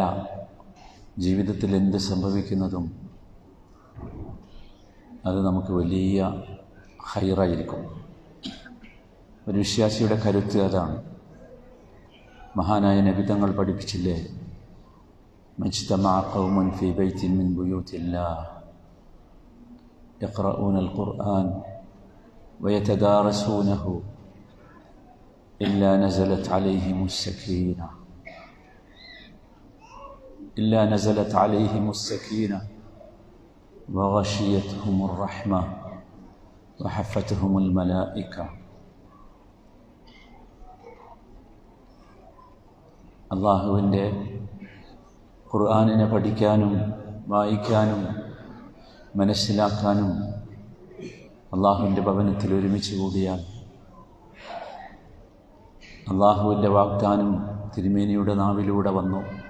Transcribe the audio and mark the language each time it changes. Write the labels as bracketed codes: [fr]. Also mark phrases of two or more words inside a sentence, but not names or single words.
[ml] ജീവിതത്തിൽ എന്ത് സംഭവിക്കുന്നതും അത് നമുക്ക് വലിയ ഖൈറായിരിക്കും. ഒരു വിശ്വാസിയുടെ കരുത്ത് അതാണ്. മഹാനായ നബി തങ്ങൾ പഠിപ്പിച്ചില്ലേ, [ar] ما اجتمع قوم في بيت من بيوت الله يقرؤون القرآن ويتدارسونه إلا نزلت عليهم السكينة وغشيتهم الرحمة وحفتهم الملائكة. [ml] അല്ലാഹുവിൻ്റെ ഖുർആനിനെ പഠിക്കാനും വായിക്കാനും മനസ്സിലാക്കാനും അള്ളാഹുവിൻ്റെ ഭവനത്തിൽ ഒരുമിച്ച് കൂടിയാൽ അള്ളാഹുവിൻ്റെ വാഗ്ദാനം തിരുമേനിയുടെ നാവിലൂടെ വന്നു.